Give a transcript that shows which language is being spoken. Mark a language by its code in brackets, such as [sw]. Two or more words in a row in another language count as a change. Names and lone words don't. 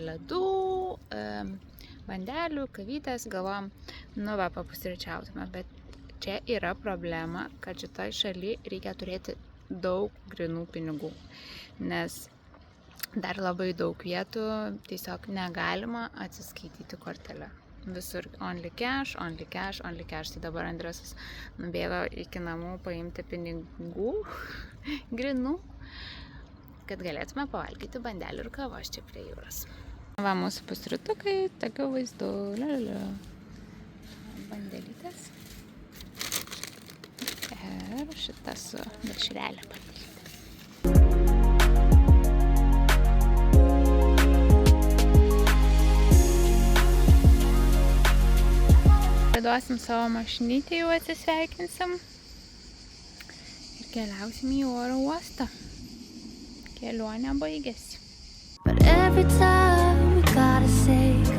[lt] ledų, bandelių, kavytės, galvom, papusryčiautume, bet čia yra problema, kad šitoj šaly reikia turėti daug grynų pinigų, nes dar labai daug vietų tiesiog negalima atsiskaityti kortelę. [en] Visur only cash, only cash, only cash. [lt] Tai dabar Andresas nubėgo iki namų paimti pinigų, grynų, kad galėtume pavalgyti bandelių ir kavos čia prie jūros. Va, mūsų pusrytukai, tokiu vaizdu, bandelytės. Ir šitą su dešrelė papildyta. Duosim savo mašinytę, jau atsisveikinsim ir keliausim į oro uostą. Kelionė baigėsi. [en] But every time we gotta say